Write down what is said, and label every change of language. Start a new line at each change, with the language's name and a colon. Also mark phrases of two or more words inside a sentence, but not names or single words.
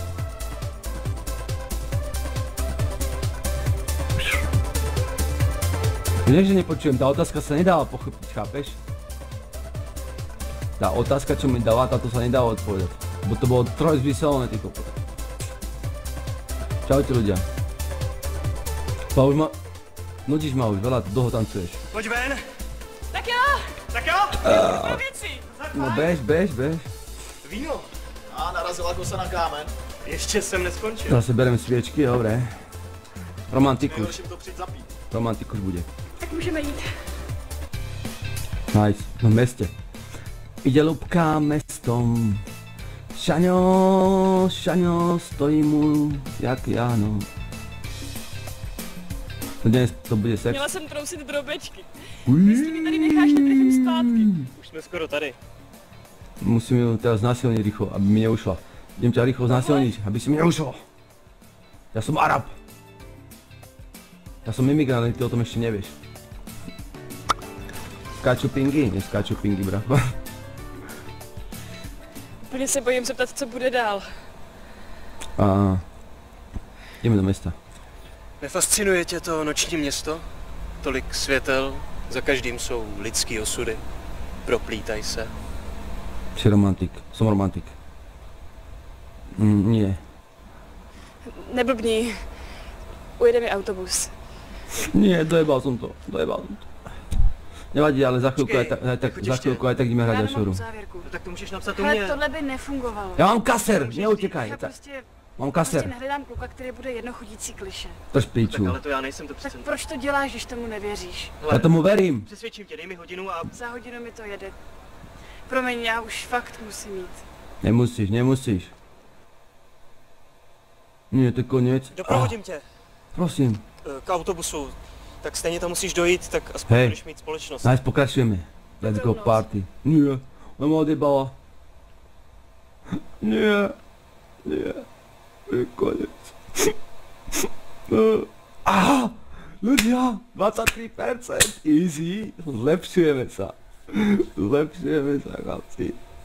Slovak: Nie, že nepočujem, tá otázka sa nedala pochopiť, chápeš? Tá otázka, čo mi dala, táto sa nedala odpovedať. Bo to bolo trojzmyselné, ty kokot. Čaute ľudia. Pa už ma... Nudíš ma už, veľa dlho tancuješ.
Czech: Pojď ven. Tak jo, Tak jo. pro věci. No bež. Víno. A A narazila kosa na kámen. Ještě jsem neskončil.
Slovak: Zase bereme sviečky, dobre. Romantikus.
Czech: Nejhorším to přijď zapít.
Slovak: Romantikus bude.
Czech: Tak můžeme jít.
Slovak: Nice, no v meste. Ide Lubka mestom. Šaňo, Šaňo, stojí mu jak ja, no. Dnes to bude sex.
Czech: Měla jsem trousit drobečky. Jestli mi tady necháš, netrefím zpátky. Už jsme skoro tady.
Slovak: Musím ju teraz znásilniť rýchlo, aby mi neušla. Idem ťa rýchlo znásilniť, aby si mi neušla. Ja som Arab. Ja som imigrant, ty o tom ešte nevieš. Skáču pingy? Neskáču pingy, bracho.
Czech: Úplně se bojím zeptat, co bude dál.
Slovak: A ideme do mesta.
Czech: Nefascinuje tě to noční město? Tolik světel, za každým jsou lidský osudy. Proplítaj se.
Slovak: Si romantik, som romantik. Nie.
Czech: Neblbni. Ujede mi autobus.
Slovak: Nie, dojebal som to. Nevadí, ale za chvíľku aj tak ideme hrať
Czech: Já
Slovak: ďalšiu hru.
Czech: nemám závěrku. No tak to můžeš napsat u Ale mě. tohle by nefungovalo.
Slovak: Ja mám kaser, neutekaj.
Czech: Já prostě
Slovak: Mám kaser.
Czech: nehledám kluka, který bude jednochodící kliše.
Slovak: Drž
Czech: Tak
Slovak: píču.
Czech: ale to já nejsem, to Tak přece. proč to děláš, když tomu nevěříš?
Slovak: Ja tomu verím.
Czech: Přesvědčím tě, dej mi hodinu a... Za hodinu mi to jede. Promiň, já už fakt musím jít.
Slovak: Nemusíš. Nie, to je koniec.
Czech: Doprovodím tě
Slovak: Prosím.
Czech: k autobusu. Tak stejně tam musíš dojít, tak aspoň
Slovak: Hej.
Czech: budeš mít společnost.
Slovak: Nice, pokračujeme.
English: Let's go party.
Slovak: Nie, ona ma odjebala. Nie. To je koniec. Aha, ľudia, 23%, easy. Zlepšujeme sa, chlapci.